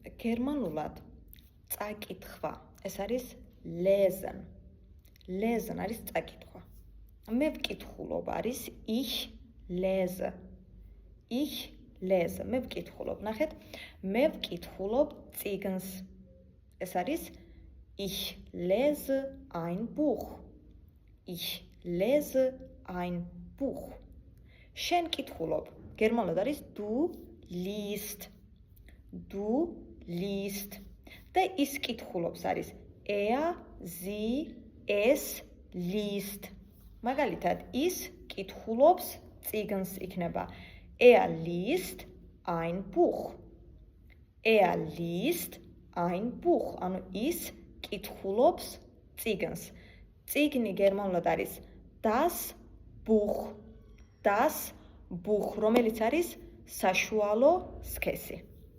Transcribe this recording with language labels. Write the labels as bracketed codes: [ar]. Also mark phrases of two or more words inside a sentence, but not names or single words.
[ka] გერმანულად წაკითხვა. ეს არის lesen. Lesen არის წაკითხვა. მე ვკითხულობ არის [de] ich lese. Ich lese. [ka] მე ვკითხულობ. ნახეთ, მე ვკითხულობ წიგნს. ეს არის [de] ich lese ein Buch. Ich lese ein Buch. [ka] შენ კითხულობ. გერმანულად არის [de] du liest. Du liest. [ka] და ის კითხულობს არის [de] er, sie, es liest. [ka] მაგალითად, ის კითხულობს წიგნს იქნება [de] er liest ein Buch. Er liest ein Buch. [ka] ანუ ის კითხულობს წიგნს. წიგნი გერმანულად არის [de] das Buch. Das Buch, [ka] რომელიც არის საშუალო სქესი.